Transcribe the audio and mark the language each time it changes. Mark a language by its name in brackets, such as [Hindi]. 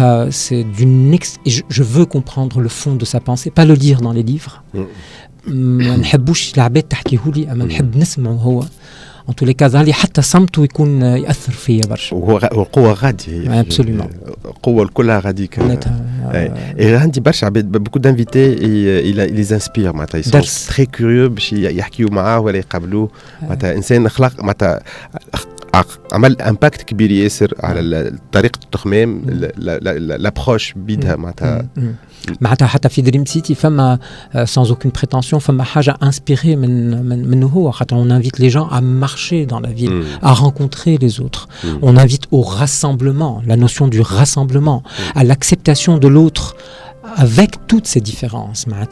[French] C'est je veux comprendre le fond de sa pensée, pas le lire dans les livres. [Arabic] ما نحبوش العباد تحكيه لي، اما نحب نسمعه هو. [French] En tous les cas [Arabic] ظهري حتى صمته يكون يأثر فيا برشا. وقوة غادي. [French] Absolument. [Arabic] القوة كلها غاديك. عندي برشا عباد [French] beaucoup d'invités ils les inspirent [Arabic] معناتها [French] ils sont très curieux [Arabic] باش يحكيوا معاه ولا يقابلوه. معناتها إنسان خلق معناتها عمل امباكت كبير ياسر على طريقة التخمام l'approche بيدها معناتها حتى في دريم سيتي فما [French] sans aucune prétention [Arabic] فما حاجة [French] inspirée [Arabic] منه هو خاطر [French] on invite les gens à marcher dans la ville, à rencontrer les autres. On invite au rassemblement, la notion du rassemblement, à l'acceptation de l'autre avec toutes ses différences.